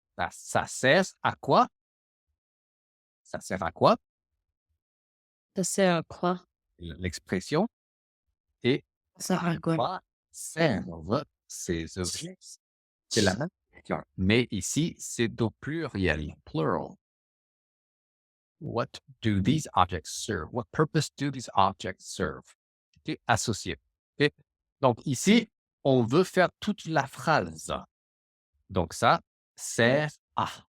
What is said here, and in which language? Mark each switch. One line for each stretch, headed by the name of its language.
French: Ça sert à quoi? Ça sert à quoi? Ça sert à quoi? L'expression et Ça sert à quoi? quoi servent ces objets? C'est la même question. Mais ici, c'est au pluriel, plural.
English: What do these objects serve? What purpose do these objects serve?
French: Ok, associé. Ok. Donc ici, on veut faire toute la phrase. Donc ça sert à.